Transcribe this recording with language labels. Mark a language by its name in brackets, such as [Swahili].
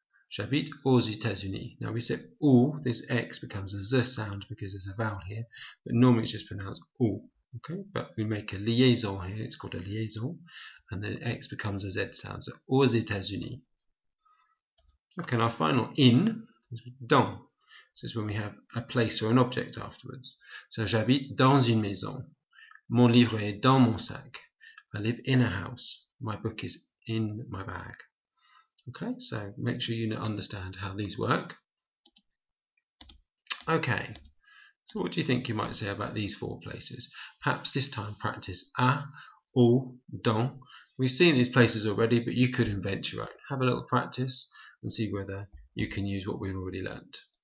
[French] J'habite aux États-Unis. [English] Now we say ou, this X becomes a Z sound because there's a vowel here, but normally it's just pronounced ou. Okay, but we make a liaison here, it's called a liaison, and then X becomes a Z sound, so [French] aux États-Unis. [English] Okay, and our final in is dans. This is when we have a place or an object afterwards. [French] So j'habite dans une maison. Mon livre est dans mon sac. [English] I live in a house. My book is in my bag. Okay, so make sure you understand how these work. Okay, so what do you think you might say about these four places? Perhaps this time practice à, au, dans. We've seen these places already, but you could invent your own. Have a little practice and see whether you can use what we've already learned.